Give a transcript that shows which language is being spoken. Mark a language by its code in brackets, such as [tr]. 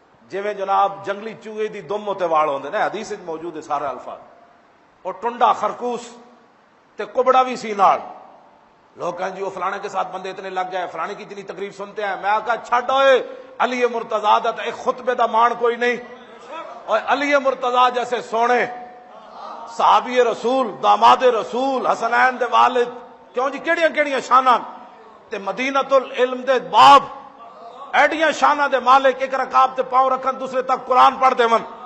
[pa] جویں جناب جنگلی چوہے دی دم تے وال ہوندے نے، حدیث وچ موجود ہے سارے الفاظ. اور ٹنڈا خرگوش تے کبڑا بھی سی نال. [ur] لوگ کہیں جی وہ فلانے کے ساتھ بندے اتنے لگ گئے، فلانے کی اتنی تقریر سنتے ہیں. [pa] میں کہا چھڈ ہوئے، علی مرتضیٰ دا ایک خطبے دا مان کوئی نہیں. اور علی مرتضیٰ جیسے سونے صحابی رسول، داماد رسول، حسنین دے والد، کیوں جی کیڑیاں کیڑیاں شاناں تے مدینۃ العلم دے باب، ایڈیاں شاناں دے مالک، ایک رکعت تے پاؤں رکھن دوسرے تک قرآن پڑھ دے من.